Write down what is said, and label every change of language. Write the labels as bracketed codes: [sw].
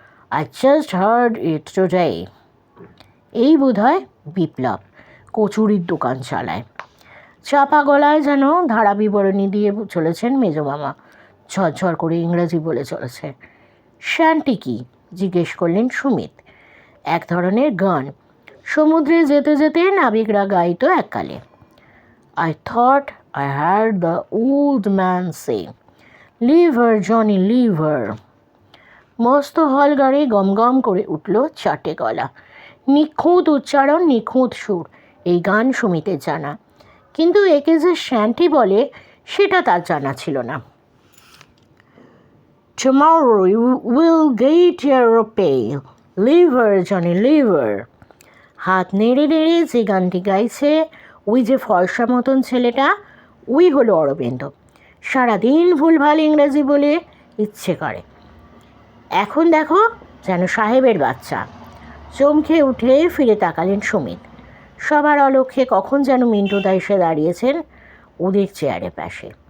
[en] I just heard it today. [bn] এই বোধহয় বিপ্লব, কচুরির দোকান চালায়। চাপা গলায় যেন ধারা বিবরণী দিয়ে চলেছেন মেজমামা, ঝরঝর করে ইংরেজি বলে চলেছে। শ্যান্টি কি জিজ্ঞেস করলেন সুমিত। এক ধরনের গান, সমুদ্রে যেতে যেতে নাবিকরা গাইত এককালে। [en] I thought I heard the old man say, "Leave her, Johnny, leave her." [bn] মস্ত হল গাড়ি গমগম করে উঠল চাটে গলা। নিখুঁত উচ্চারণ, নিখুঁত সুর। এই গান সুমিতের জানা, কিন্তু একে যে শ্যান্টি বলে সেটা তার জানা ছিল না। [en] Tomorrow you will get your pay. Leave her, Johnny, leave her. [bn] হাত নেড়ে নেড়ে যে গানটি গাইছে ওই যে ফর্সা মতন ছেলেটা, ওই হলো অরবিন্দ। সারাদিন ভুলভাল ইংরেজি বলে ইচ্ছে করে। এখন দেখো যেন সাহেবের বাচ্চা। চমকে উঠে ফিরে তাকালেন সুমিত। সবার অলক্ষ্যে কখন যেন মিন্টুদা এসে দাঁড়িয়েছেন ওদের চেয়ারের পাশে।